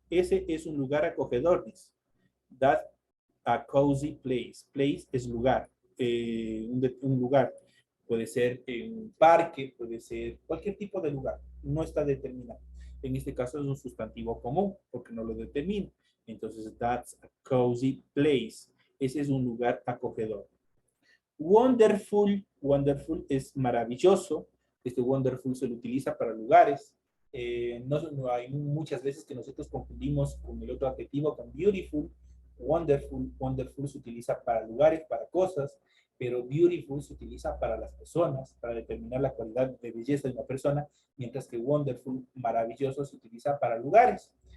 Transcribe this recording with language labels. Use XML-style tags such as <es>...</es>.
<es>Ese es un lugar acogedor, dice.</es> <en>That's a cozy place.</en> <es>Place es lugar. Un lugar. Puede ser un parque, puede ser cualquier tipo de lugar. No está determinado. En este caso es un sustantivo común, porque no lo determina. Entonces,</es> <en>that's a cozy place.</en> <es>Ese es un lugar acogedor. Wonderful. Wonderful es maravilloso. Este wonderful se lo utiliza para lugares. No hay muchas veces que nosotros confundimos con el otro adjetivo, con beautiful. Wonderful. Wonderful se utiliza para lugares, para cosas, pero beautiful se utiliza para las personas, para determinar la cualidad de belleza de una persona, mientras que wonderful, maravilloso, se utiliza para lugares.</es>